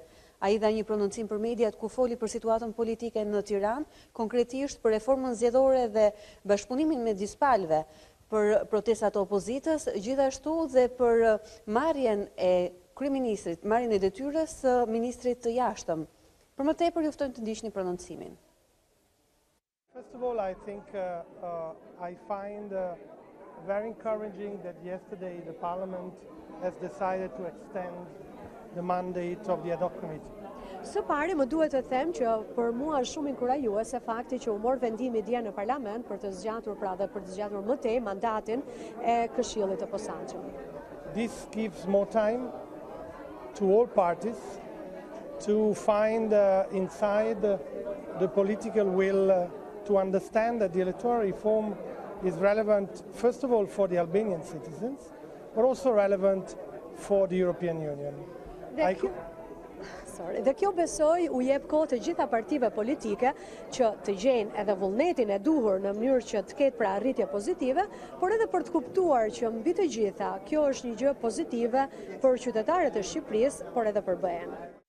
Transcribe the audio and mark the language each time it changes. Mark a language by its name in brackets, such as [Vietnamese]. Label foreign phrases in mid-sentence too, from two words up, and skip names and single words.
[Albanian] Ai dha një prononcim për mediat ku foli për situatën politike në Tiranë, konkretisht për reformën zgjedhore dhe bashkëpunimin me dispalve, për protestat e opozitës, gjithashtu dhe për marrjen e kryeministrit, marrjen e detyrës së ministrit të jashtëm. Për më tepër ju ftoj të ndiqni prononcimin. [English] First of all, I think I find very encouraging that yesterday the Parliament has decided to extend the mandate of the ad hoc committee. [Albanian] Së pari më duhet të them që për mua është shumë inkurajuese fakti që u mor vendimi dje në Parlament për të zgjatur për të zgjatur më tej mandatin e Këshillit të Posaçëm. [English] This gives more time to all parties to find inside the political will to understand that the electoral reform is relevant, first of all, for the Albanian citizens, but also relevant for the European Union. [Albanian] Dhe kjo besoj u jep kohë të gjitha partive politike që të gjejnë edhe vullnetin e duhur në mënyrë që të ketë pra arritje pozitive, por edhe për të kuptuar që mbi të gjitha kjo është një gjë pozitive për qytetarët e Shqipërisë, por edhe për BE-n.